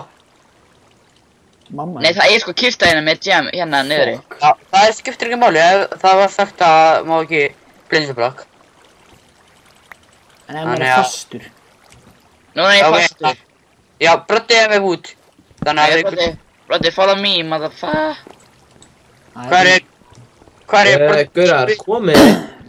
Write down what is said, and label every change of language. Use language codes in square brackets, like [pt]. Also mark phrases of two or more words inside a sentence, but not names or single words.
[is] Mamma Nei, það er sko kista hérna með gem, hérna niðri. Já, það skiptir ekki máli, það var sagt að má ekki blindsabrak. En ef maður er fastur. Núna er ég fastur. Já, Broddi er með wood. Þannig að Broddi, [en] follow me, motherfucker. [is] Hvar er Gaurar, komið.